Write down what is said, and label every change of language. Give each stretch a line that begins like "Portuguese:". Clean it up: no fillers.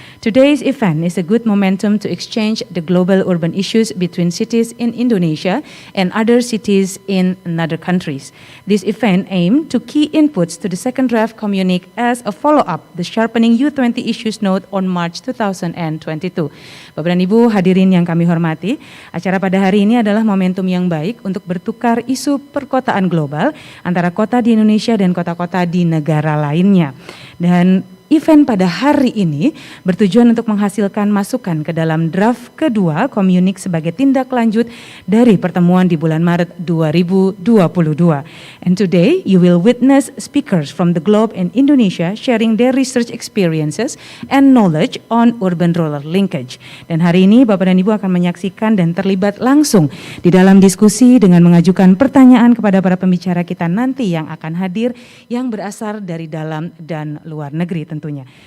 English: Today's event is a good momentum to exchange the global urban issues between cities in Indonesia and other cities in other countries. This event aimed to key inputs to the second draft Communique as a follow-up the sharpening U20 issues note on March 2022.
Indonesian: Bapak dan Ibu, hadirin yang kami hormati, acara pada hari ini adalah momentum yang baik untuk bertukar isu perkotaan global antara kota di Indonesia dan kota-kota di negara lainnya. Dan event pada hari ini bertujuan untuk menghasilkan masukan ke dalam draft kedua Communique sebagai tindak lanjut dari pertemuan di bulan Maret 2022.
English: And today you will witness speakers from the globe and Indonesia sharing their research experiences and knowledge on urban-rural linkage.
Indonesian: Dan hari ini Bapak dan Ibu akan menyaksikan dan terlibat langsung di dalam diskusi dengan mengajukan pertanyaan kepada para pembicara kita nanti yang akan hadir yang berasal dari dalam dan luar negeri tentunya.